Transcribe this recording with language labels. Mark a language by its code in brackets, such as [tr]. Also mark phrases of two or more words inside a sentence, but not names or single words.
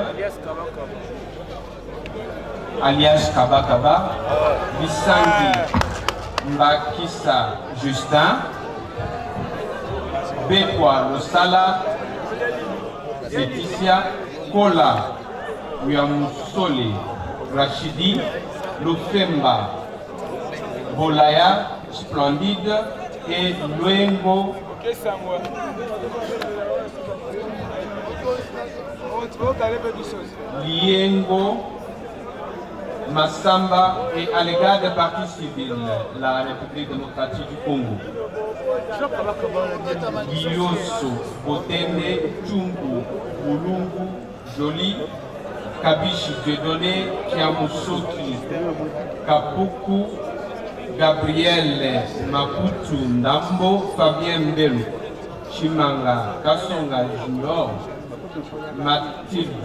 [fr] alias Kaba Kaba, Bisangi Mbakissa Justin, Bekwa Losala, Laetitia, Kola Wiamusole Rachidi, Lofemba Bolaya Splendide et Luengo Liengo Massamba et à l'égard des partis civils, la République démocratique du Congo. Guyoso, Botende, Tchungu, Boulungu, Joli, Kabishi Dieudonné, Kiamusoki, Kapuku, Gabriel Maputu Ndambo, Fabien Mbelu, Chimanga Kasonga Junior, Mathilde